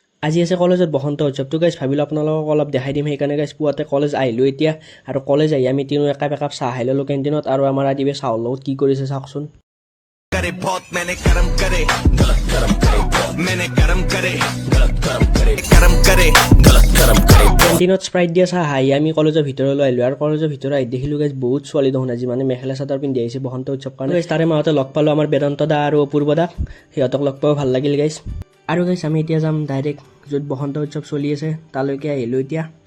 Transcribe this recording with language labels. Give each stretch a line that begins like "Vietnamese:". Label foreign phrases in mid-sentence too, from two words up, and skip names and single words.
Assamese: আজি আছে কলেজত বসন্ত উৎসৱটো গাইছ ভাবিলোঁ আপোনালোকক অলপ দেখাই দিম সেইকাৰণে গাইছ পুৱাতে কলেজ আহিলোঁ এতিয়া আৰু কলেজ আহি আমি তিনিও একাপ চাহ খাই ল'লোঁ কেণ্টিনত আৰু আমাৰ আদিবে চাহৰ লগত কি কৰিছে চাওকচোন
Hindi: करे बहुत मैंने करम करे गलत करम करे मैंने करम करे गलत करम करे करम करे गलत करम करे
Assamese: কেণ্টিনত স্প্ৰাইট দিয়া চাহ খাই আমি কলেজৰ ভিতৰলৈ আহিলোঁ আৰু কলেজৰ ভিতৰত আহি দেখিলোঁ গাইছ বহুত ছোৱালী দেখোন আজি মানে মেখেলা চাদৰ পিন্ধি আহিছে বসন্ত উৎসৱ কাৰণে গাইছ তাৰে মাজতে লগ পালোঁ আমাৰ বেদান্ত দা আৰু অপূৰ্ব দাক সিহঁতক লগ পাই ভাল লাগিল গাইছ আৰু গাইছ আমি এতিয়া যাম ডাইৰেক্ট য'ত বসন্ত উৎসৱ চলি আছে তালৈকে আহিলোঁ এতিয়া